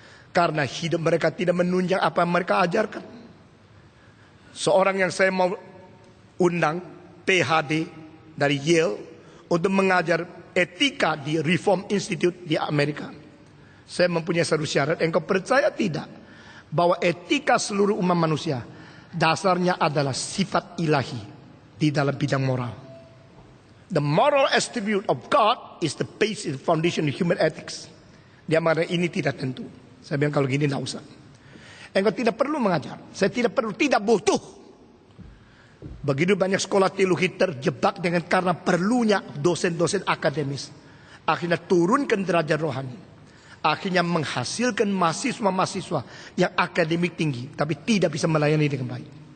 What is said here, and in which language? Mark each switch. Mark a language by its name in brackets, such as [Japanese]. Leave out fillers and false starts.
[Indonesian] Karena hidup mereka tidak menunjang apa yang mereka ajarkan. Seorang yang saya mau undang, PhD dari Yale, untuk mengajar etika di Reform Institute di Amerika. Saya mempunyai satu syarat, engkau percaya tidak bahwa etika seluruh umat manusia dasarnya adalah sifat ilahi di dalam bidang moral. [English] The moral attribute of God is the basic foundation of human ethics. [Indonesian] Dia mengatakan ini tidak tentu. Saya bilang kalau gini tidak usah. Engkau tidak perlu mengajar. Saya tidak butuh. Begitu banyak sekolah teologi terjebak dengan karena perlunya dosen-dosen akademis. Akhirnya turunkan derajat rohani. Akhirnya menghasilkan mahasiswa-mahasiswa yang akademik tinggi, tapi tidak bisa melayani dengan baik.